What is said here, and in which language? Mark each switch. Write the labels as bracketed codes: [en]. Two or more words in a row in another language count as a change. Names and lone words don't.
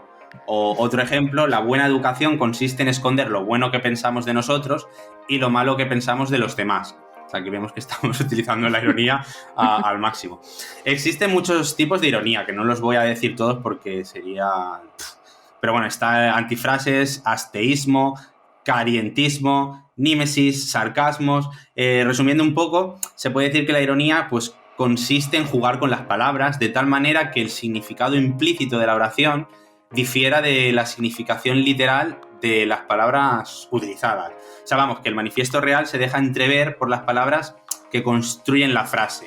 [es] O otro ejemplo: la buena educación consiste en esconder lo bueno que pensamos de nosotros y lo malo que pensamos de los demás. O sea, aquí vemos que estamos utilizando la ironía al máximo. Existen muchos tipos de ironía, que no los voy a decir todos porque sería... Pero bueno, está antifrases, asteísmo, carientismo, nímesis, sarcasmos. Resumiendo un poco, se puede decir que la ironía, pues, consiste en jugar con las palabras de tal manera que el significado implícito de la oración difiera de la significación literal de las palabras utilizadas. O sea, vamos, que el manifiesto real se deja entrever por las palabras que construyen la frase.